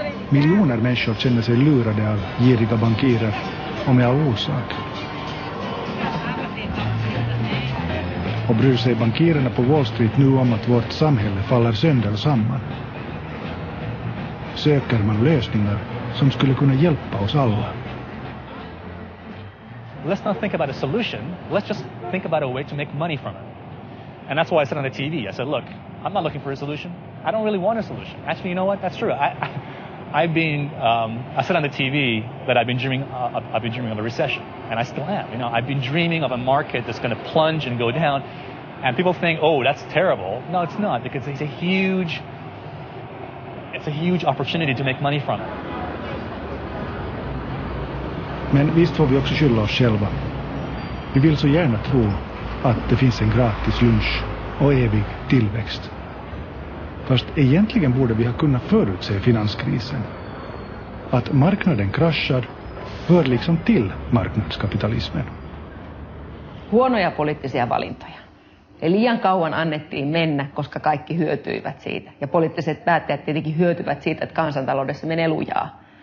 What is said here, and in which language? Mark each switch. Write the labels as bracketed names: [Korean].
[Swedish] Miljoner människor känner sig lurade av giriga bankirer och med all orsak. Och bryr sig bankirerna på Wall Street nu om att vårt samhälle faller sönder samman? Söker man lösningar som skulle kunna hjälpa oss alla? [English] Let's not think about a solution. Let's just think about a way to make money from it. And that's why I said on the TV, I said, look, I'm not looking for a solution. I don't really want a solution. Actually, you know what? That's true. I said on the TV that I've been dreaming of a recession, and I still am. You know, I've been dreaming of a market that's going to plunge and go down, and people think, oh, that's terrible. No, it's not, because it's a huge opportunity to make money from it. [Swedish] Men visst får vi också skylla oss själva. Vi vill så gärna tro att det finns en gratis lunch och evig tillväxt. Fast egentligen borde vi ha kunnat förutse finanskrisen. Att marknaden kraschar hör liksom till marknadskapitalismen. [Finnish] Huonoja poliittisia valintoja. Ja liian kauan annettiin mennä, koska kaikki hyötyivät siitä. Ja poliittiset päättäjät tietenkin hyötyvät siitä, että kansantaloudessa menee lujaa.